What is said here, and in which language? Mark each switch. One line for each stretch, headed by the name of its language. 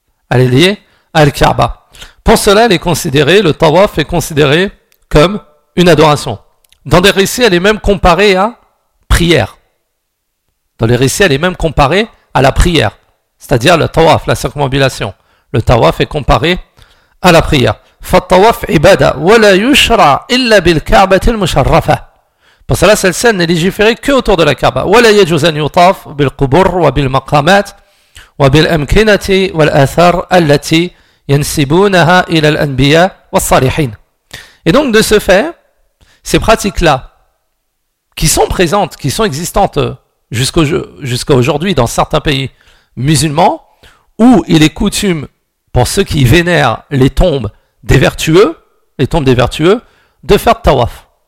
French: Elle est liée à Al-Kaaba. Pour cela, elle est considérée, le tawaf est considéré comme une adoration. Dans les récits, elle est même comparée à prière. Dans les récits, elle est même comparée à la prière, c'est-à-dire le tawaf, la circumambulation. Le tawaf est comparé à la prière.
Arabic: فالطواف عبادة ولا يشرع إلا بالكعبة المشرفة.
French: Pour cela, celle-ci n'est légiférée que autour de la Kaaba.
Arabic: ولا يجوز أن يطاف بالقبور وبالمقامات وبالأمكنة والآثار التي ينسبونها إلى الأنبياء والصالحين.
French: Et donc, de ce fait, ces pratiques-là, qui sont présentes, qui sont existantes jusqu'à aujourd'hui dans certains pays musulmans, où il est coutume pour ceux qui vénèrent les tombes des vertueux, les tombes des vertueux, de faire tawaf.